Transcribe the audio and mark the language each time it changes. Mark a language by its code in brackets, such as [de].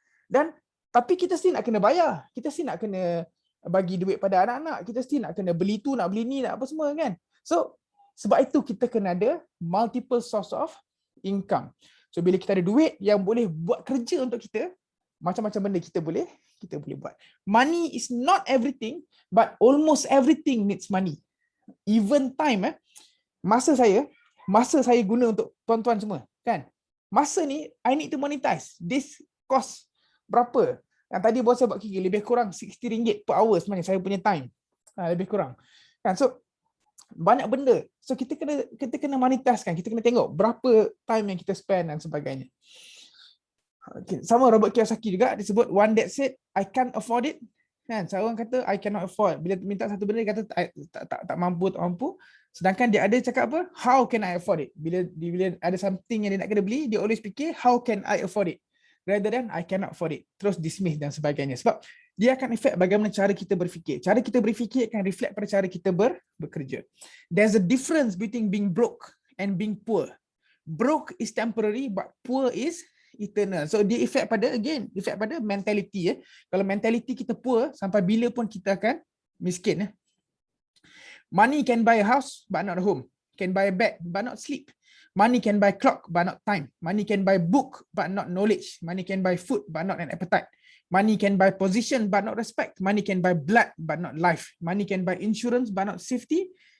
[ms] Dan tapi kita still nak kena bayar, kita still nak kena bagi duit pada anak-anak, kita still nak kena beli tu, nak beli ni, nak apa semua, kan? So sebab itu kita kena ada multiple source of income. So bila kita ada duit yang boleh buat kerja untuk kita, macam-macam benda kita boleh buat. [en] Money is not everything, but almost everything needs money. [ms] Even time, masa saya guna untuk tuan-tuan semua, kan? Masa ni, [en] I need to monetize. [ms] This cost berapa? Yang tadi bos saya buat kira, lebih kurang RM60 per hour sebenarnya saya punya time. Lebih kurang. Kan? So, banyak benda. So, kita kena monetize kan. Kita kena tengok berapa time yang kita spend dan sebagainya. Okay. [en] Sama Robert Kiyosaki [ms] juga disebut [en] one that said I can't afford it. [ms] Kan? Seorang kata [en] I cannot afford. [ms] Bila minta satu benda dia kata tak mampu, tak mampu. Sedangkan dia ada cakap apa? [en] How can I afford it? [ms] Bila ada something yang dia nak kena beli, dia always fikir [en] how can I afford it? Rather than I cannot afford it. [ms] Terus dismiss dan sebagainya. Sebab dia akan efek bagaimana cara kita berfikir. Cara kita berfikir akan reflect pada cara kita bekerja. [en] There's a difference between being broke and being poor. Broke is temporary but poor is eternal. [ms] So dia efek pada mentality. Kalau mentality kita poor, sampai bila pun kita akan miskin. [en] Money can buy a house but not a home. Can buy a bed but not sleep. Money can buy clock but not time. Money can buy book but not knowledge. Money can buy food but not an appetite. Money can buy position but not respect. Money can buy blood but not life. Money can buy insurance but not safety.